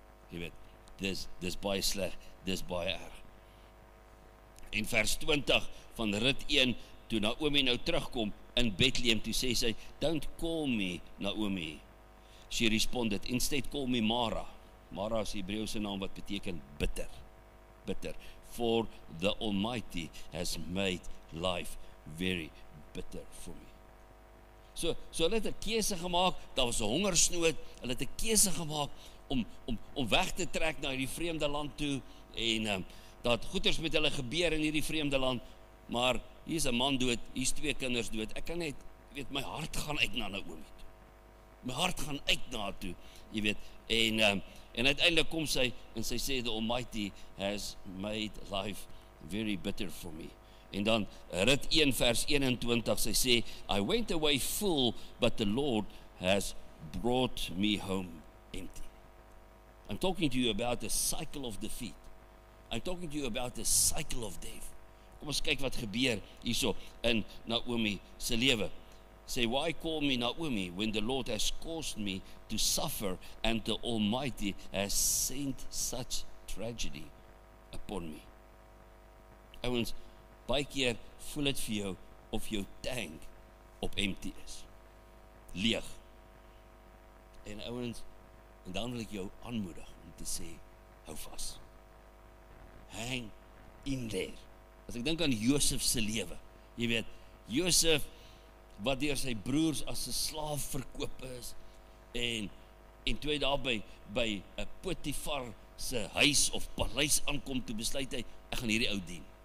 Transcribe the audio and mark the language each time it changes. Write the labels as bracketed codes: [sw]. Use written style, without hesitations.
[af] Jy weet, dis baie sleg, dis baie erg. En vers 20 van Rut 1, toe Naomi nou terugkom in Bethlehem, toe sê sy, [en] don't call me Naomi. She responded, instead call me Mara. [af] Mara is die Hebreëse naam wat beteken bitter. Bitter. [en] For the Almighty has made life very bitter for me. [af] So hulle het 'n keuse gemaak, daar was 'n hongersnood, hulle het 'n keuse gemaak om weg te trek na hierdie vreemde land toe, en dat goeders met hulle gebeur in hierdie vreemde land, maar hier is 'n man dood, hier is 2 kinders dood, ek kan net, weet, my hart gaan uit na Naomi toe. My hart gaan uit na haar toe, jy weet, en uiteindelik kom sy, en sy sê, [en] the Almighty has made life very bitter for me. [af] En dan Rut 1 vers 21, sy sê, [en] I went away full, but the Lord has brought me home empty. I'm talking to you about the cycle of defeat. I'm talking to you about the cycle of death. [af] Kom ons kyk wat gebeur hierso in Naomi se lewe. [en] Say, why call me Naomi when the Lord has caused me to suffer and the Almighty has sent such tragedy upon me? [af] Ouens, baie keer voel dit vir jou of jou tank op empty is. Leeg. En ouens, en dan wil ek jou aanmoedig om te sê, hou vas. [en] Hang in there. [af] As ek dink aan Josef se lewe, jy weet, Josef wat deur sy broers as 'n slaaf verkoop is, en toe hy daar by 'n Potifar se huis of paleis aankom, toe besluit hy, ek gaan hierdie ou dien.